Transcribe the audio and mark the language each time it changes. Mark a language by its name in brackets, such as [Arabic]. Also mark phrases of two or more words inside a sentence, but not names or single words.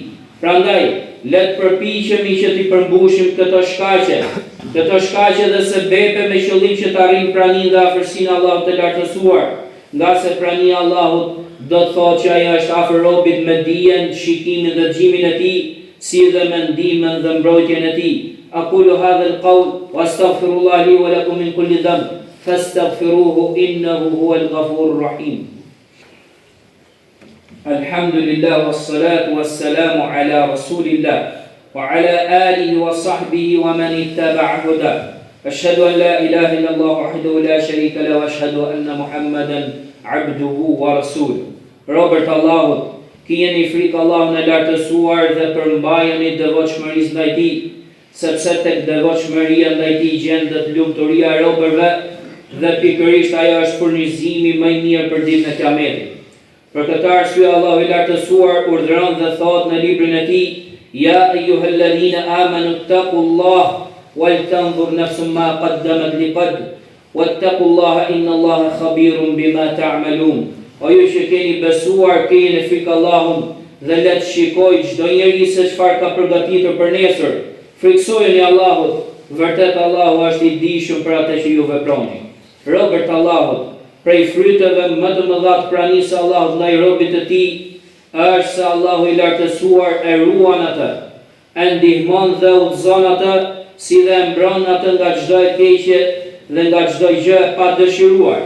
[Albanian] Prandaj, le të përpiqemi që t'i përmbushim këto shkaqe dhe sebepe me qëllim që të arrijmë praninë dhe afërsinë e Allahut të lartësuar, nga se prania e Allahut do të thotë që ai është afër robit me dijen, shikimin dhe dëgjimin e tij, si dhe me ndihmën dhe mbrojtjen e tij. [Arabic] أقول هذا القول وأستغفر الله لي ولكم من كل ذنب فاستغفروه إنه هو الغفور الرحيم. الحمد لله والصلاة والسلام على رسول الله وعلى آله وصحبه ومن اتبع هدى. أشهد أن لا إله إلا الله وحده لا شريك له وأشهد أن محمدا عبده ورسوله. [Albanian] Robërt Allahut, kijeni frikë Allahun e lartësuar dhe përmbajeni devotshmërisë ndaj tij, sepse tek devotshmëria ndaj tij gjendet lumturia e robërve dhe pikërisht ajo është furnizimi më i mirë për ditën e Kiametit. Për këtë arsye Allahu i lartësuar urdhëron dhe thot në librin e tij: [Arabic] "يا أيها الذين آمنوا اتقوا الله ولتنظر نفس ما قدمت لغد واتقوا الله إن الله خبير بما تعملون." [Albanian] O ju që keni besuar, keni frikë Allahun dhe le të shikojë çdo njeri se çfarë ka përgatitur për nesër. Friksojeni Allahut, vërtet Allahu është i dijshëm për atë që ju veproni. Robërt Allahut, prej fryteve më të mëdha të pranisë së Allahut ndaj robit të tij është se Allahu i lartësuar e ruan atë, e ndihmon dhe udhëzon atë, si dhe e mbron atë nga çdo e keqe dhe nga çdo gjë e padëshiruar.